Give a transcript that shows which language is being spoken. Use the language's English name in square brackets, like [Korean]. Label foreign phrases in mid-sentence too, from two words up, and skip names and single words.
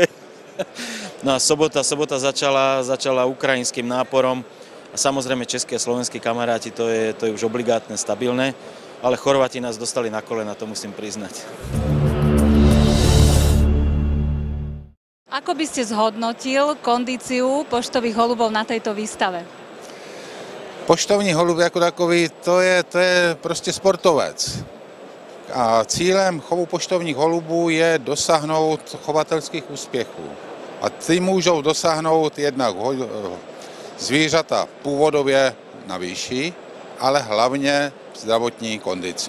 [Slovak] No a sobota začala ukrajinským náporom a samozrejme českí a slovenskí kamaráti, to je už obligátne, stabilné, ale Chorváti nás dostali na kolena, to musím priznať. Ako by ste zhodnotil kondíciu poštových holubov na tejto výstave? [Czech] Poštovní holub jako takový, to je prostě sportovec. A cílem chovu poštovních holubů je dosáhnout chovatelských úspěchů. A ty můžou dosáhnout jednak zvířata původově na výši, ale hlavně zdravotní kondici.